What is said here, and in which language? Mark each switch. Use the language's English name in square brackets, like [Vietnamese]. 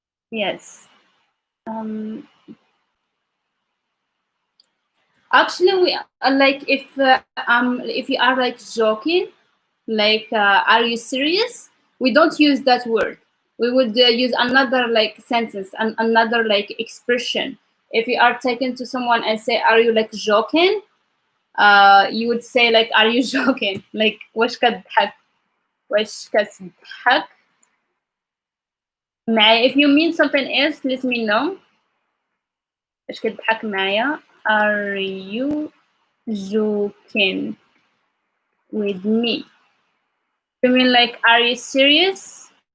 [English] Yes. Um, Actually, we like if you are like joking, like are you serious? We don't use that word. We would use another like sentence and another like expression. If you are taken to someone and say, "Are you like joking?" You would say like, "Are you joking?" [Arabic] Like وش كتضحك وش كتضحك معايا. [English] If you mean something else, let me know. [Arabic] وش كتضحك معايا. [English] Are you joking with me? You mean like, are you serious?